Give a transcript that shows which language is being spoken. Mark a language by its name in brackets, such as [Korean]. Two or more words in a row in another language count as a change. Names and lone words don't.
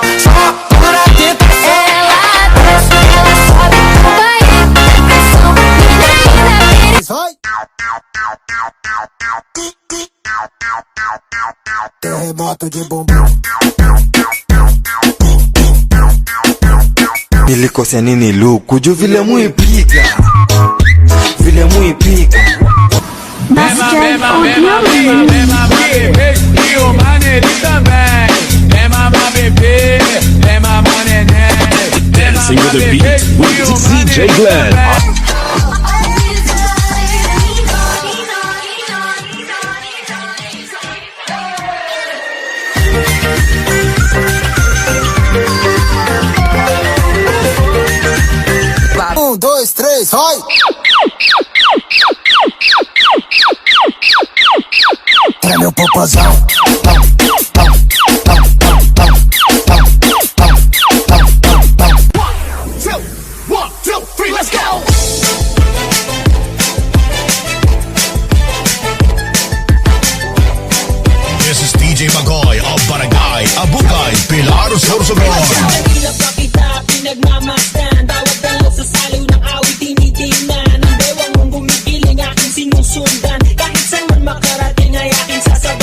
[Portuguese] Só por a tentação. ela desce, ela sobe, vai depressão. Menina, Vai! Terremoto de bumbum. [Swahili] Nilikosea nini luku juu vile muipiga, vile muipiga. [Portuguese] Bebê, e o maneirinho também. É mamar bebê, é mamar neném. [English] Dancing with the beat with DJ Glenn. [Portuguese] Um, dois, três, vai! Treme o popozão. [English] One, two, three, let's go! This is DJ Magoy of Barangay Abukay, Pilar, Sorsogon. [Filipino] Mahirap pa kita pinagmamasdan. Bawat dalaw sa saliw ng awit tinitingnan. Ang bewang mong gumigiling aking sinusundan. Kahit saan man makarating ay aking